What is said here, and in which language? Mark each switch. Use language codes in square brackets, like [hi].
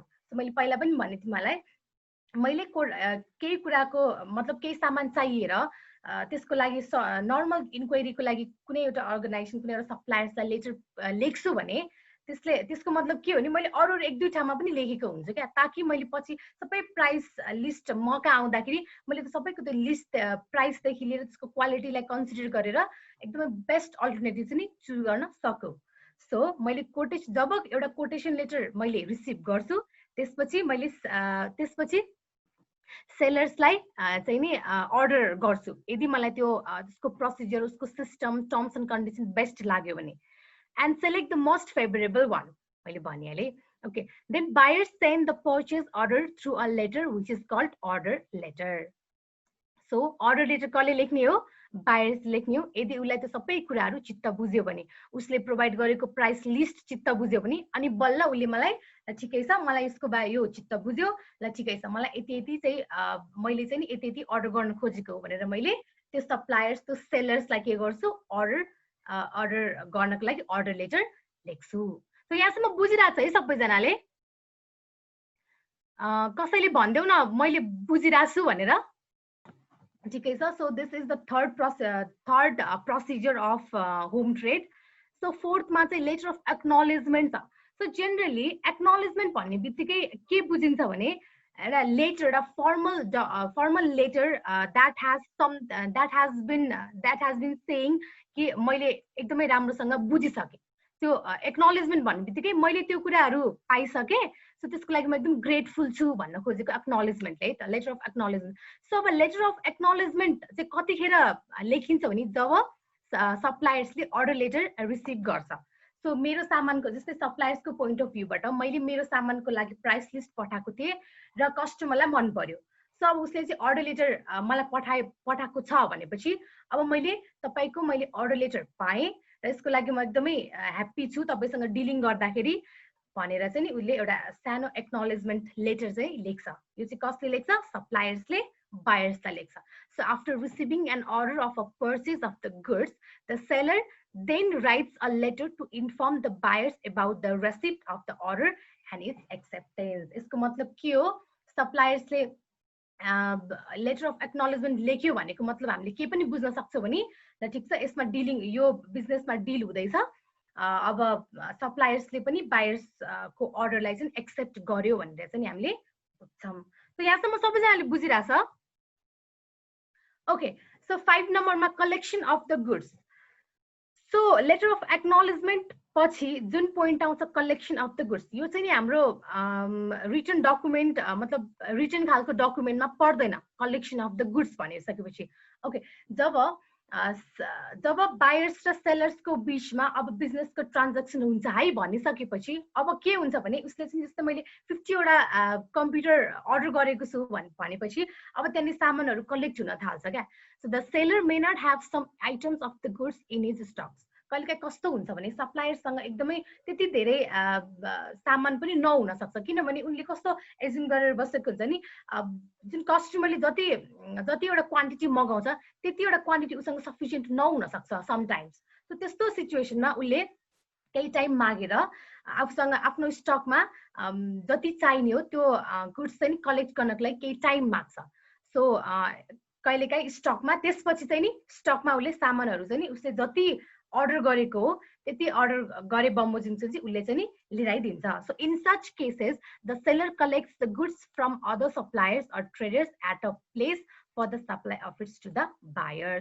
[ne] So मैले पहिला पनि भने तिमीलाई, मैले केही कुराको मतलब केही सामान चाहिएर त्यसको लागि नर्मल इन्क्वायरीको लागि कुनै एउटा अर्गनाइजेसन कुनै एउटा सप्लायर्सलाई लेटर लेख्छु भने त्यसको मतलब के हो नि, मैले अरू 1-2 ठाउँमा पनि लेखेको हुन्छ क्या, ताकि मैले पछि सबै प्राइस लिस्ट मका आउँदाखेरि मैले त सबैको त्यो लिस्ट प्राइसदेखि लिएर त्यसको क्वालिटीलाई कन्सिडर गरेर एकदमै बेस्ट अल्टरनेटिभ चाहिँ चुज गर्न सकौँ। सो मैले जब एउटा कोटेसन लेटर मैले रिसिभ गर्छु त्यसपछि सेलर्सलाई चाहिँ नि अर्डर गर्छु यदि मलाई त्यो त्यसको प्रोसिजर, उसको system, terms and condition best लाग्यो भने। [en] And select the most favorable one. Okay. Then buyers send the purchase order through a letter which is called order letter. [ne] So order letter कसले लेख्ने हो, बायर्स लेख्ने हो। यदि उसलाई त्यो सबै कुराहरू चित्त बुझ्यो भने, उसले प्रोभाइड गरेको प्राइस लिस्ट चित्त बुझ्यो भने, अनि बल्ल उसले मलाई ठिकै छ, मलाई यसको बारे यो चित्त बुझ्यो, ल ठिकै छ, मलाई यति यति चाहिँ मैले चाहिँ नि यति यति अर्डर गर्न खोजेको भनेर मैले त्यो सप्लायर्स, त्यो सेलर्सलाई के गर्छु, अर्डर गर्नको लागि अर्डर लेटर लेख्छु। सो यहाँसम्म बुझिरहेको छ है सबैजनाले? कसैले भनिदेऊ न मैले बुझिरहेको छु भनेर। ठिकै छ। [en] So this is the third procedure of home trade. [ne] So फोर्थमा चाहिँ लेटर अफ एक्नोलेजमेन्ट छ। सो जेनरली एक्नोलेजमेन्ट भन्ने बित्तिकै के बुझिन्छ भने एउटा लेटर, एउटा formal letter [en] that has been saying [ne] कि मैले एकदमै राम्रोसँग बुझिसकेँ। त्यो एक्नोलेजमेन्ट भन्ने बित्तिकै मैले त्यो कुराहरू पाइसकेँ, सो त्यसको लागि म एकदम ग्रेटफुल छु भन्न खोजेको एक्नोलेजमेन्ट है त, लेटर अफ एक्नोलेजमेन्ट। सो अब लेटर अफ एक्नोलेजमेन्ट चाहिँ कतिखेर लेखिन्छ भने जब सप्लायर्सले अर्डर लेटर रिसिभ गर्छ। सो मेरो सामानको, जस्तै सप्लायर्सको पोइन्ट अफ भ्यूबाट मैले मेरो सामानको लागि प्राइस लिस्ट पठाएको थिएँ र कस्टमरलाई मन पर्यो। सो अब उसले चाहिँ अर्डर लेटर मलाई पठाएको छ भनेपछि अब मैले तपाईँको मैले अर्डर लेटर पाएँ र यसको लागि म एकदमै ह्याप्पी छु तपाईँसँग डिलिङ गर्दाखेरि भनेर चाहिँ नि उसले एउटा सानो एक्नोलेजमेन्ट लेटर चाहिँ लेख्छ। यो चाहिँ कसले लेख्छ? सप्लायर्सले बायर्सलाई लेख्छ। [en] So after receiving an order of a purchase of the goods, the seller then writes a letter to inform the buyers about the receipt of the order and its acceptance. [ne] यसको मतलब के हो? सप्लायर्सले लेटर अफ एक्नोलेजमेन्ट लेख्यो भनेको मतलब हामीले के पनि बुझ्न सक्छौँ भने ल ठिक छ, यसमा डिलिङ, यो बिजनेसमा डिल हुँदैछ, अब सप्लायर्सले पनि बायर्सको अर्डरलाई चाहिँ एक्सेप्ट गर्यो भनेर चाहिँ हामीले बुझ्छौँ। सो यहाँसम्म सबैजनाले बुझिरहेछ? ओके। सो 5 नम्बरमा collection of the goods. So letter of acknowledgement पछि जुन पोइन्ट आउँछ कलेक्सन अफ द गुड्स, यो चाहिँ नि हाम्रो रिटन डकुमेन्ट, मतलब रिटन खालको डकुमेन्टमा पर्दैन कलेक्सन अफ द गुड्स भनिसकेपछि। ओके, जब बायर्स र सेलर्सको बिचमा अब बिजनेसको ट्रान्ज्याक्सन हुन्छ है भनिसकेपछि अब के हुन्छ भने उसले चाहिँ जस्तै मैले 50 वटा कम्प्युटर अर्डर गरेको छु भनेपछि अब त्यहाँनिर सामानहरू कलेक्ट हुन थाल्छ क्या। [en] So the seller may not have some items of the goods in his stocks. [ne] कहिलेकाहीँ कस्तो हुन्छ भने सप्लायरसँग एकदमै त्यति धेरै सामान पनि नहुन सक्छ, किनभने उनले कस्तो एज्युम गरेर बसेको हुन्छ नि, जुन कस्टमरले जतिवटा क्वान्टिटी मगाउँछ त्यतिवटा क्वान्टिटी उसँग सफिसियन्ट नहुन सक्छ समटाइम्स। सो त्यस्तो सिचुएसनमा उसले केही टाइम मागेर आफूसँग आफ्नो स्टकमा जति चाहिने हो त्यो गुड्स चाहिँ कलेक्ट गर्नको लागि केही टाइम माग्छ। सो कहिलेकाहीँ स्टकमा, त्यसपछि चाहिँ नि स्टकमा उसले सामानहरू चाहिँ नि उसले जति अर्डर गरेको हो त्यति अर्डर गरे बमोजिम चाहिँ उसले चाहिँ नि लिइदिन्छ। [en] So in such cases the seller collects the goods from other suppliers or traders at a place for the supply of its to the buyer.